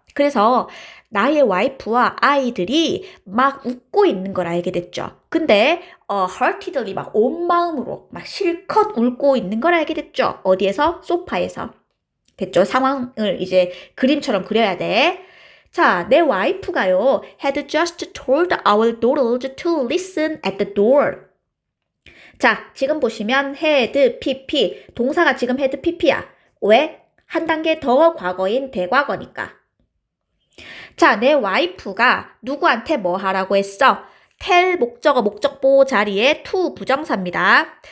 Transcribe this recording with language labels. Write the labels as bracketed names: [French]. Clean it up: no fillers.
[Korean] 그래서 나의 와이프와 아이들이 막 웃고 있는 걸 알게 됐죠. 근데 heartedly 막 온 마음으로 막 실컷 웃고 있는 걸 알게 됐죠. 어디에서? 소파에서. 됐죠? 상황을 이제 그림처럼 그려야 돼. 자, 내 와이프가요, [English] had just told our daughters to listen at the door. [Korean] 자, 지금 보시면 had, pp, 동사가 지금 had, pp야. 왜? 한 단계 더 과거인 대과거니까. 자, 내 와이프가 누구한테 뭐 하라고 했어? tell 목적어, 목적보호 자리에 to 부정사입니다.